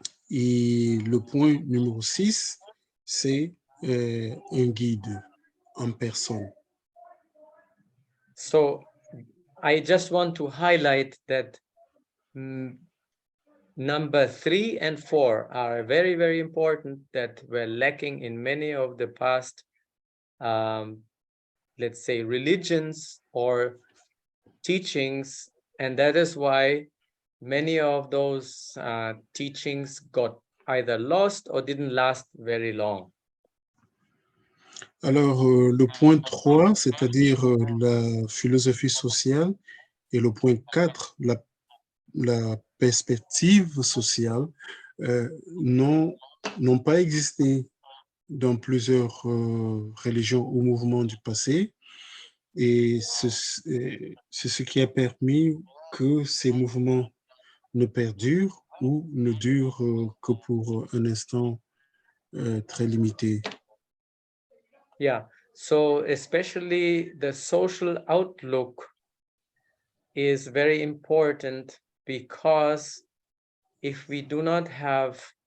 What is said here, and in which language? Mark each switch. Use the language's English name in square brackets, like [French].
[French] Et le point numéro 6, c'est un guide en personne. [English] So I just want to highlight that number 3 and 4 are very, very important, that were lacking in many of the past, let's say, religions or teachings. And that is why many of those teachings got either lost or didn't last very long. [French] Alors, le point 3, c'est-à-dire la philosophie sociale, et le point 4, la perspective sociale, n'ont pas existé dans plusieurs religions ou mouvements du passé. Et c'est ce qui a permis que ces mouvements ne perdurent ou ne durent que pour un instant très limité. [English] Yeah, so especially the social outlook is very important, because if we do not have